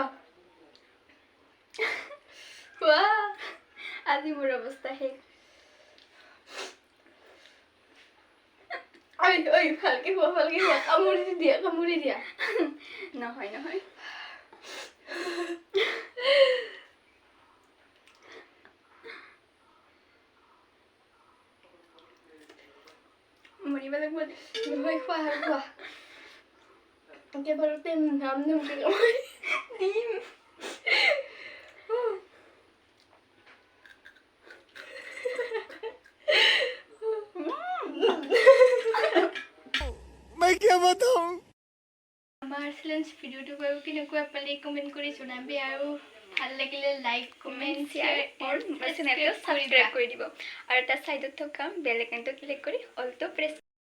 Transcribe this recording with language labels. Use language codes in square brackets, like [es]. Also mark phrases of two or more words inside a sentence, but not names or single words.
[as] খোৱা আজি মোৰ অৱস্থা শেষ ঐ ভালকে খোৱা কামুৰি দিয়া নহয় মৰিব লাগিব নহয় খোৱা একেবাৰতে নাম দিম [hi] मैं क्या बताऊं [as] আমাৰ [en] challenge video [as] বাৰু কেনেকুৱা পালে কমেণ্ট কৰি জনাবি আৰু ভাল লাগিলে [en] like comment share [as] আৰু চেনেলটো সাবস্ক্ৰাইব কৰি দিব আৰু তাৰ সাইডত থকা [en] bell icon [as] ক্লিক কৰি [en] all press